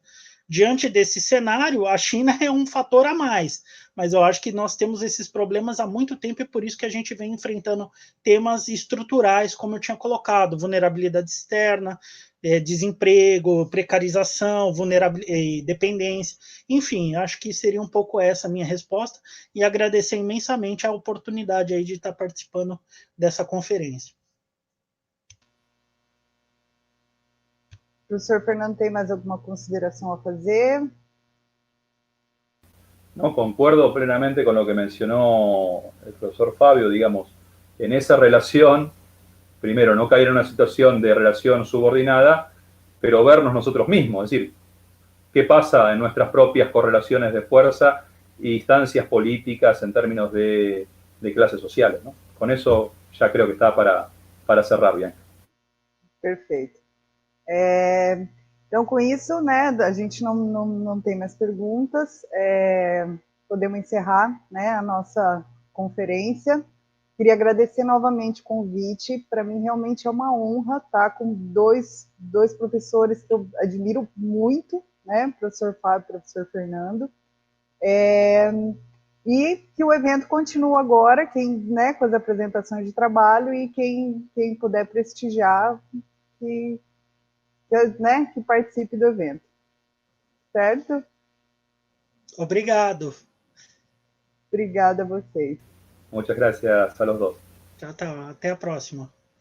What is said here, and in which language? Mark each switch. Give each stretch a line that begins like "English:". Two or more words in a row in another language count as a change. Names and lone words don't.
Portuguese: Diante desse cenário, a China é um fator a mais, mas eu acho que nós temos esses problemas há muito tempo e por isso que a gente vem enfrentando temas estruturais, como eu tinha colocado, vulnerabilidade externa, desemprego, precarização, vulnerabilidade, dependência, enfim, acho que seria um pouco essa a minha resposta e agradecer imensamente a oportunidade aí de estar participando dessa conferência. Professor Fernando, tem mais alguma consideração a fazer?
Spanish: No, concuerdo plenamente con lo que mencionó el profesor Fabio, digamos, en esa relación, primero, no caer en una situación de relación subordinada, pero vernos nosotros mismos, es decir, qué pasa en nuestras propias correlaciones de fuerza y instancias políticas en términos de clases sociales, ¿no? Con eso ya creo que está para cerrar bien.
Portuguese: Perfeito. Então, com isso, né, a gente não tem mais perguntas, podemos encerrar, né, a nossa conferência. Queria agradecer novamente o convite, para mim realmente é uma honra estar com dois professores que eu admiro muito, né, professor Fábio e professor Fernando, e que o evento continua agora, né, com as apresentações de trabalho, e quem puder prestigiar, né, que participe do evento. Certo? Obrigado. Obrigada a vocês.
Spanish: Muchas gracias a los dos.
Portuguese: Tchau, tchau. Até a próxima.